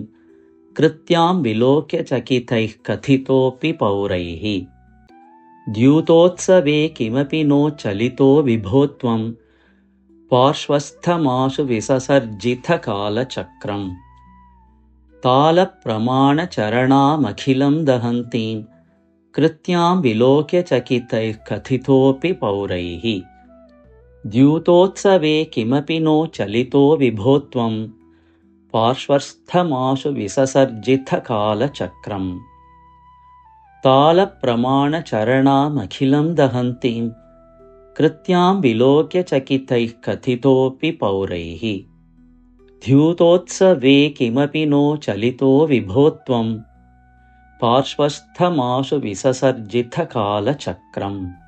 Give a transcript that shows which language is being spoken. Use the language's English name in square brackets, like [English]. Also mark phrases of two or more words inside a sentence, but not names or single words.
[Sanskrit] കൃത്യാം വിലോക്യ ചകിതൈഃ കഥിതോപി പൗരൈഃ. ദ്യൂതോത്സവേ കിമപി നോ ചലിതോ വിഭോ ത്വം. പാർശ്വസ്ഥമാശു വിസസർജിത കാലചക്രം. താല പ്രമാണ ചരണാമഖിലം ദഹന്തീം. कृत्यां विलोक्य चकितैः कथितोऽपि पौरैः द्यूतोत्सवे किमपि नो चलितो विभो त्वं पार्श्वस्थमाशु विससर्जितकालचक्रम् तालप्रमाणचरणामखिलं दहन्तीं कृत्यां विलोक्य चकितैः कथितोऽपि पौरैः द्यूतोत्सवे किमपि नो चलितो विभो त्वं पार्श्वस्थमाशु विससर्जितकालचक्रम्